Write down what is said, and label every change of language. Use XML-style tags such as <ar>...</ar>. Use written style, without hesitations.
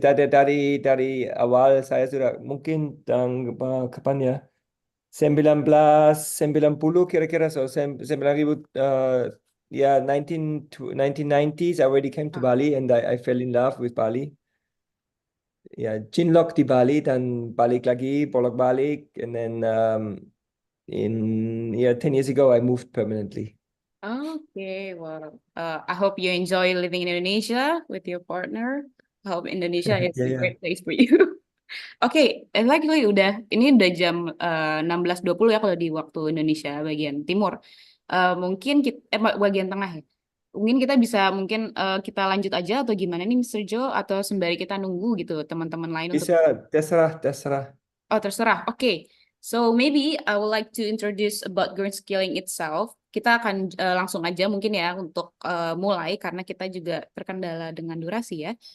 <id>Dari awal saya sudah mungkin kapan ya?</id> <en>1990</en> <id>kira-kira,</id> <en>9.000,</en> <id>ya</id> <en>1990s I already came to Ah. Bali and I fell in love with Bali.</en> <id>Ya, cinlok di Bali dan balik lagi, bolak-balik,</id> <en>and then in 10 years ago I moved permanently. Okay, well, I hope you enjoy living in Indonesia with your partner. I hope Indonesia is Ya, a ya. great place for you.</en> <id>Oke, lagi ini udah jam 16.20 ya kalau di waktu Indonesia bagian timur. Mungkin kita, bagian tengah ya. Mungkin kita bisa kita lanjut aja atau gimana nih Mr. Joe, atau sembari kita nunggu gitu teman-teman lain untuk. Bisa, terserah. Oh, terserah. Oke.</id> <en>So maybe I would like to introduce about green skilling itself.</en> <id>Kita akan langsung aja mungkin ya untuk mulai karena kita juga terkendala dengan durasi ya.</id>